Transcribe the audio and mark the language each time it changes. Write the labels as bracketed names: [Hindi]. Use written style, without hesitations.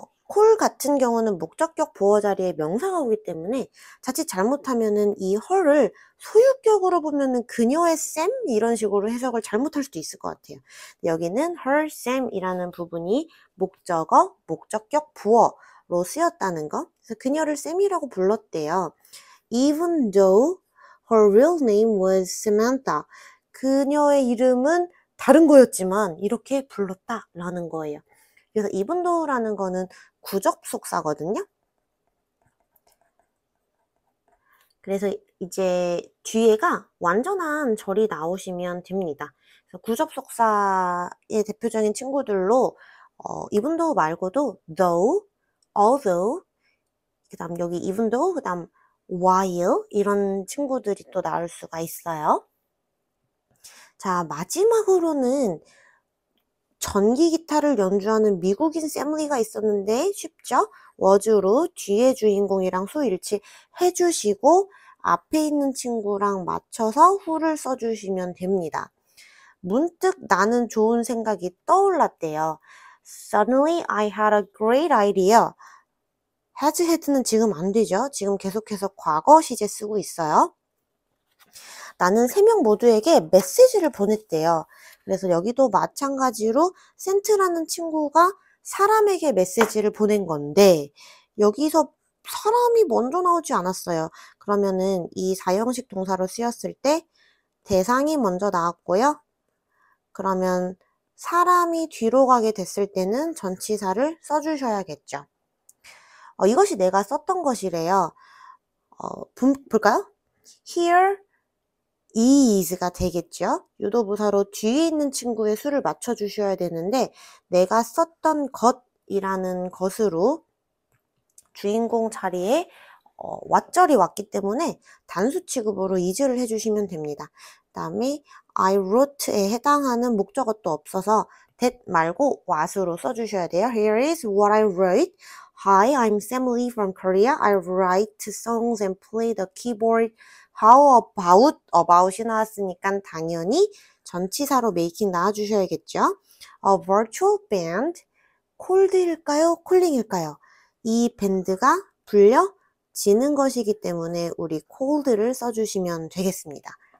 [Korean] 콜 같은 경우는 목적격 보어 자리에 명사가 오기 때문에 자칫 잘못하면은 이 her을 소유격으로 보면은 그녀의 쌤 이런 식으로 해석을 잘못할 수도 있을 것 같아요. 여기는 her 쌤이라는 부분이 목적어, 목적격 부어로 쓰였다는 거. 그래서 그녀를 쌤이라고 불렀대요. [English] Even though her real name was Samantha. [Korean] 그녀의 이름은 다른 거였지만 이렇게 불렀다라는 거예요. 그래서 even though라는 거는 구접속사거든요. 그래서 이제 뒤에가 완전한 절이 나오시면 됩니다. 그래서 구접속사의 대표적인 친구들로 even though 말고도 though, although, 그 다음 여기 even though, 그 다음 while 이런 친구들이 또 나올 수가 있어요. 자, 마지막으로는 전기 기타를 연주하는 미국인 샘리가 있었는데 쉽죠? 워즈로 뒤에 주인공이랑 수 일치해 주시고 앞에 있는 친구랑 맞춰서 후를 써주시면 됩니다. 문득 나는 좋은 생각이 떠올랐대요. [English] Suddenly I had a great idea. has had [Korean] 는 지금 안 되죠? 지금 계속해서 과거 시제 쓰고 있어요. 나는 3명 모두에게 메시지를 보냈대요. 그래서 여기도 마찬가지로 센트라는 친구가 사람에게 메시지를 보낸 건데 여기서 사람이 먼저 나오지 않았어요. 그러면은 이 4형식 동사로 쓰였을 때 대상이 먼저 나왔고요. 그러면 사람이 뒤로 가게 됐을 때는 전치사를 써주셔야겠죠. 이것이 내가 썼던 것이래요. 볼까요? [English] Here is [Korean] 가 되겠죠. 유도부사로 뒤에 있는 친구의 수를 맞춰주셔야 되는데 내가 썼던 것이라는 것으로 주인공 자리에 왓절이 왔기 때문에 단수 취급으로 is를 해주시면 됩니다. 그 다음에 [English] I wrote [Korean] 에 해당하는 목적어도 없어서 that 말고 what으로 써주셔야 돼요. [English] Here is what I wrote. Hi, I'm Sam Lee from Korea. I write songs and play the keyboard. How about [Korean] 이 나왔으니까 당연히 전치사로 making 나와주셔야겠죠. [English] A virtual band. [Korean] 콜드일까요? 콜링일까요? 이 밴드가 불려지는 것이기 때문에 우리 cold를 써주시면 되겠습니다.